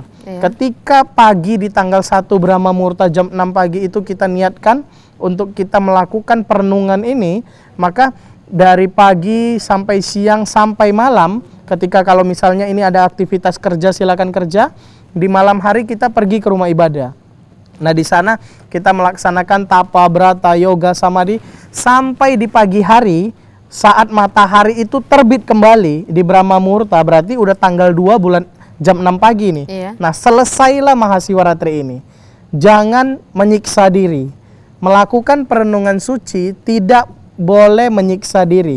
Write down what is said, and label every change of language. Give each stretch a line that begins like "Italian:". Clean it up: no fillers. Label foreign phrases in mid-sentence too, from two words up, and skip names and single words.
Indonesian: Ketika pagi di tanggal 1 Brahma Muhurta jam 6 pagi itu kita niatkan untuk kita melakukan perenungan ini, maka dari pagi sampai siang sampai malam, ketika kalau misalnya ini ada aktivitas kerja silakan kerja, di malam hari kita pergi ke rumah ibadah. Nah, di sana kita melaksanakan tapa, brata, yoga, samadhi sampai di pagi hari saat matahari itu terbit kembali di Brahma Muhurta, berarti udah tanggal 2 bulan jam 6 pagi nih. Nah, selesailah Mahasiwaratri ini. Jangan menyiksa diri. Melakukan perenungan suci tidak boleh menyiksa diri.